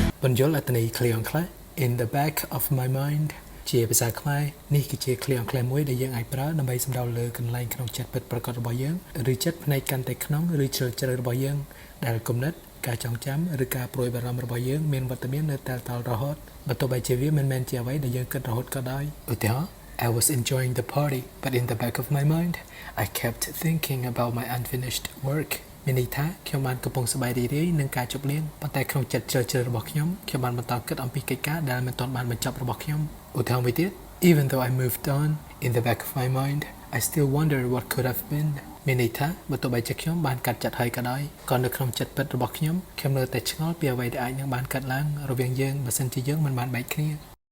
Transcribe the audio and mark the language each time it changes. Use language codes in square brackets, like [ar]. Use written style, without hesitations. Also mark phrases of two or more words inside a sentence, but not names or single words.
[km] បញ្យលអត្ថន័យឃ្លាអង់គ្លេស [en] in the back of my mind [km] ជាភាសាខ្មែរនេះគឺជាឃ្លាអង់គ្លេសមួយដែលយើងអាចប្រើដើម្បីសំដៅលើកន្លែងក្នុងចិត្តពិតប្រាកដរបស់យើងឬចិត្តផ្នែកកាន់តែក្នុងឬជ្រៅជ្រៅរបស់យើង ដែលគំនិតការចងចាំឬការព្រួយបារម្ភរបស់យើងមានវត្តមាននៅតែតរហូតបើទោះបីជាវាមិនមែនជាអ្វីដែលយើងគិតរហូតក៏ ដោយឧទាហរណ៍ [en] I was enjoying the party but in the back of my mind I kept thinking about my unfinished work [km] មានន័យថាខ្ញុំបានកំពុងសប្បាយរីករាយនឹងការជប់លៀងប៉ុន្តែក្នុងចិត្តជ្រៅជ្រៅរបស់ខ្ញុំបានបន្តគិតអំពីកិច្ចការដែលមិនទាន់បានបញ្ចប់របស់ខ្ញុំឧទាហរណ៍មួយទៀត [en] Even though I moved on in the back of my mind I still wonder what could have been [km] មានន័យថាបើទោះបីជាខ្ញុំបានកាត់ចិត្តហើយក៏ដោយក៏នៅក្នុងចិត្តពិតរបស់ខ្ញុំនៅតែឆ្ងល់ពីអ្វីដែលអាចនឹងបានកើតឡើងរវាងយើងបើសិនជាយើងមិនបានបែកគ្នា